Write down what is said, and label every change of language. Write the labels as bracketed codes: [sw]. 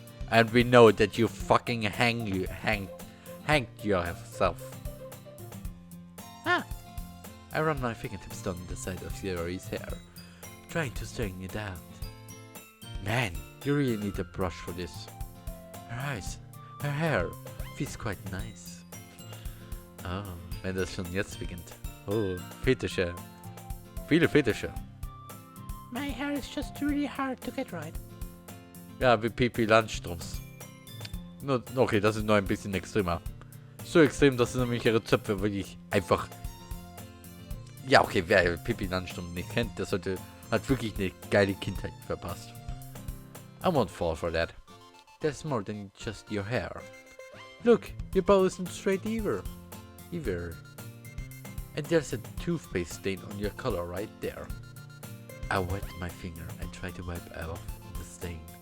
[en] And we know that you fucking hanged yourself. Ah, I run my fingertips down the side of Sayori's hair, trying to straighten it out. Man, you really need a brush for this. Her eyes, her hair, feels quite nice. [de] Oh, wenn das schon jetzt beginnt. Oh, Fetische. Viele Fetische. [en] my hair is just really hard to get right. [de] Ja, wie Pipi Landstroms. Nur, okay, das ist nur ein bisschen extremer. So extrem, dass nämlich ihre Zöpfe wirklich einfach... Ja, okay, wer Pipi Landstrom nicht kennt, der hat wirklich eine geile Kindheit verpasst. [en] I won't fall for that. There's more than just your hair. Look, your bow isn't straight either. And there's a toothpaste stain on your collar right there. I wet my finger and try to wipe off the stain.